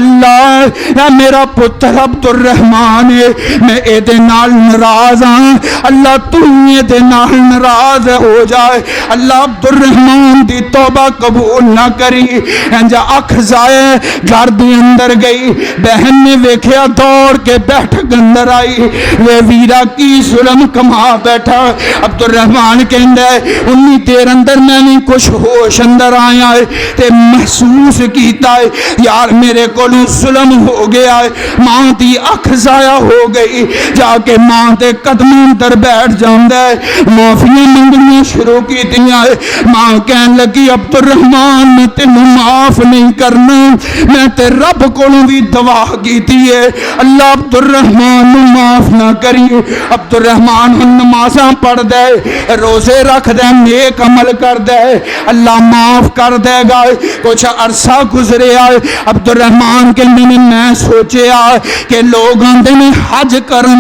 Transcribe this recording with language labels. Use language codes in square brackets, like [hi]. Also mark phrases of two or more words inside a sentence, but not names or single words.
[pa] اللہ اے میرا پتر عبد الرحمن ہے میں اے دے نال ناراض ہاں اللہ تو اے دے نال ناراض ہو جائے اللہ عبد الرحمن دی توبہ قبول نہ کری انجا اکھ ضائع گھر دے اندر گئی بہن نے ویکھیا دوڑ کے بیٹھک اندر آئی وہ ویرا کی ظلم کما بیٹھا عبد الرحمن کہندا ہے انی دیر اندر میں نے کچھ ہوش اندر آیا ہے تے محسوس کیتا ہے یار میرے کولوں ظلم ہو گیا ہے ماں دی اکھ ضائع ہو گئی جا کے ماں دے قدموں اندر بیٹھ جاندا ہے معافیاں منگنیاں شروع کیتیاں ماں کہن لگی عبد الرحمن میں تینوں معاف نہیں کرنا میں تے رب کولوں بھی دعا کیتی ہے اللہ عبد الرحمن نوں معاف نہ کری عبد الرحمن ہن نمازاں پڑھ دے روزے رکھ دے نیک عمل کر دے اللہ معاف کر دے گا کچھ عرصہ گزریا عبد الرحمن کے میں سوچیا کہ لوگ آندے نے حج کرن